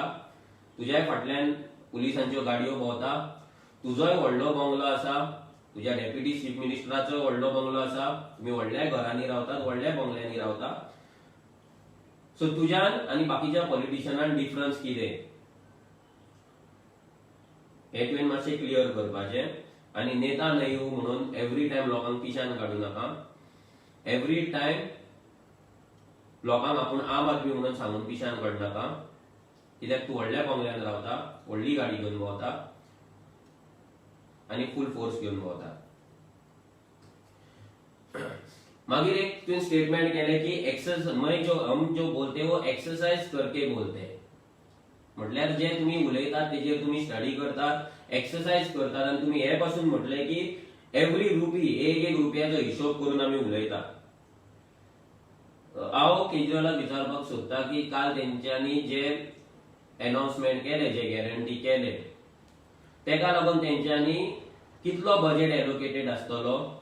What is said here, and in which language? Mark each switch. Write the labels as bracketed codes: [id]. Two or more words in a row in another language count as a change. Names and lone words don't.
[kok] तुज्या फाटल्यान पुलिसांच्यो गाडयो भोंवता, तुजोय व्हडलो बंगलो आसा, तुज्या डेप्युटी चीफ मिनिस्टराचो व्हडलो बंगलो आसा, तुम्ही व्हडल्या घरांनी रावतात, व्हडल्या बंगल्यांनी रावता. सो तुज्यान आनी बाकीच्या पॉलिटिशियनान डिफरन्स कितें हे तुवें मातशें क्लियर करपाचें. आनी नेता नाही हूं म्हणून [en] every time [kok] लोकांक पिशान काडूं नाका. [en] every time [kok] लोकांक आपूण आम आदमी म्हणून सांगून पिशान काडनाका. कित्याक तूं व्हडल्या बंगल्यान रावता, व्हडली गाडी घेवन भोंवता आनी [en] full force [kok] घेवन भोंवता. मागीर एक तुवें स्टेटमेंट केलें की [hi] हम जो बोलते वो एक्सरसाइज करके बोलते. [kok] म्हटल्यार जे तुम्ही उलयतात तेजेर तुम्ही स्टडी करतात, एक्सरसाइज करतात आनी तुम्ही हे पासून म्हटले की [en] every rupee [kok] एक रुपयाचो हिशोब करून आमी उलयतात. हांव केजरीवालाक विचारपाक सोदता की काल तेंच्यांनी जे अनाउन्समेंट केले, जे गॅरंटी केले, तेका लागून तेंच्यांनी कितलो [en] budget allocated [kok] आसतलो